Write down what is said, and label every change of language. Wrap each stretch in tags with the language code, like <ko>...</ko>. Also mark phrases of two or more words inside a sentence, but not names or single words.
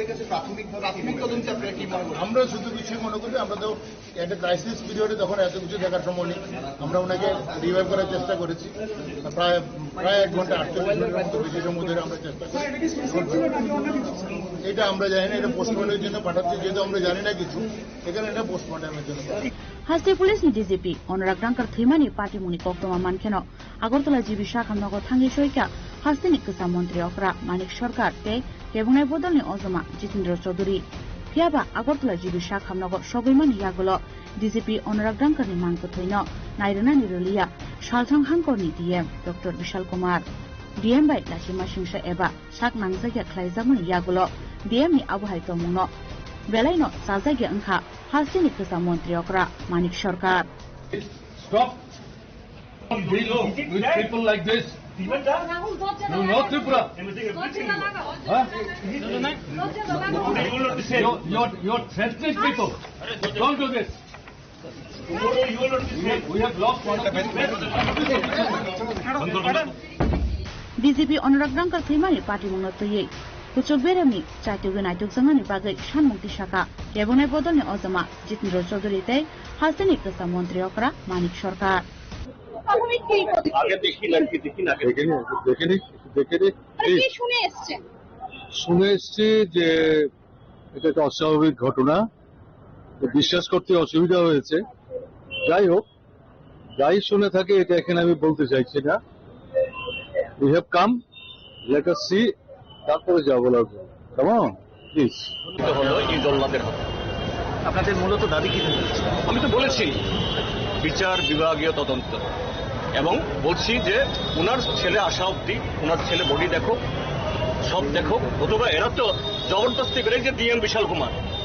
<bn>আমরা শুধু কিছু মনে করি আমরা তো একটা ক্রাইসিস পিরিয়ডে তখন এত কিছু দেখার সময় নেই আমরা ওনাকে রিভাইভ করার চেষ্টা করেছি প্রায় 1 ঘন্টা 48 মিনিটের মতো বেশি সময় ধরে আমরা চেষ্টা করি এটা আমরা জানি না এটা পোস্টমর্টমের জন্য পাঠাচ্ছি যেহেতু আমরা জানি না কিছু এখানে এটা পোস্টমর্টমের জন্য</bn> <trp>हास्ते पुलिस नि डीजीपी अनुराग रांकर थैमानि पाटिमुनि कक्तमा मानखेन আগরতলা जीबी शाखामनग थांगि सैका हास्तेनि कसा मंत्री अकरा मानिक सरकार ते केबुंनाय बदलनि अजमा जितेन्द्र चौधरी फियाबा আগরতলা जीबी शाखामनग सबैमानि यागलो डीजीपी अनुराग रांकरनि मांगखौ थैनो नायरनानि रलिया सालथां हांकरनि डीएम डॉक्टर विशाल कुमार डीएम बाय लासिमा सिंसा एबा साक नांजाया ख्लायजामनि यागलो डीएम नि आबहाय तमुनो बेलायनो साजागे अंखा हास्तेनि कसा मंत्री अकरा मानिक सरकार</trp> <en>Stop with people like this. You know Tripura. Huh? You're threatening people. Don't do this. We have lost one of the</en> <trp>DGP अनुराग रांकर थैमानि पार्टी मुनतयै कुचक बेरामनि चाइटुगु नाइटुकजंगानि बागै सानमुक्ति शाखा केबुनाय बदलनि अजमा जितेन्द्र चौधरी तै हास्तेनि कसा मंत्री अकरा मानिक सरकार</trp> <bn>শুনে এসছি যে এটা একটা অস্বাভাবিক ঘটনা বিশ্বাস করতে অসুবিধা হয়েছে যাই হোক যাই শুনে থাকে এটা এখানে আমি বলতে চাইছি না</bn> <en>we have come let us see</en> <bn>তারপরে যা বলার কেমন প্লিজ হলো এই জল্লাদের হাতে আপনাদের মূলত দাবি কি আমি তো বলেছি বিচার বিভাগীয় তদন্ত এবং বলছি যে ওনার ছেলে আসা অব্দি ওনার ছেলে বডি দেখো সব দেখো অথবা এরা তো জবরদস্তি করে যে ডিএম বিশাল কুমার</bn>